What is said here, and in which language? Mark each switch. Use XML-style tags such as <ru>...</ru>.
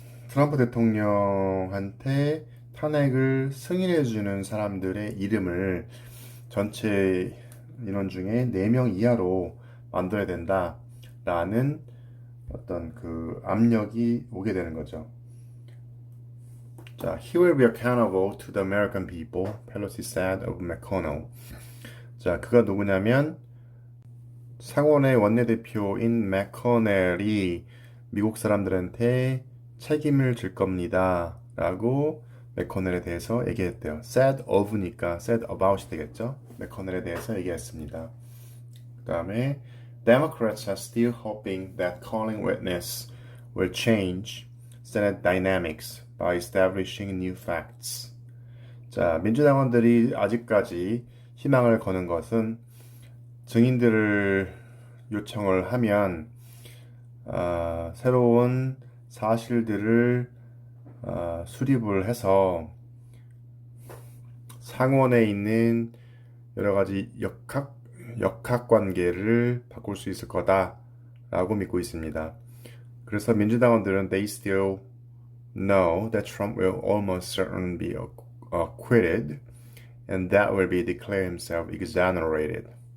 <ko>트럼프 대통령한테 탄핵을 승인해주는 사람들의 이름을 전체 인원 중에 4명 이하로 만들어야 된다라는 어떤 그 압력이 오게 되는 거죠.</ko> <en>자, he will be accountable to the American people, Pelosi said of McConnell.</en> <ko>자, 그가 누구냐면 상원의 원내대표인 맥커넬이 미국 사람들한테 책임을 질 겁니다 라고 맥커넬에 대해서 얘기했대요. said of니까 said about이 되겠죠. 맥커넬에 대해서 얘기했습니다. 그 다음에</ko> <en>Democrats are still hoping that calling witness will change Senate dynamics by establishing new facts.</en> <ko>자, 민주당원들이 아직까지 희망을 거는 것은 증인들을 요청을 하면 새로운 사실들을 수립을 해서 상원에 있는 여러 가지 역학관계를 바꿀 수 있을 거다라고 믿고 있습니다. 그래서 민주당원들은</ko> <en>they still know that Trump will almost certainly be acquitted and that will be declared himself exonerated.</en>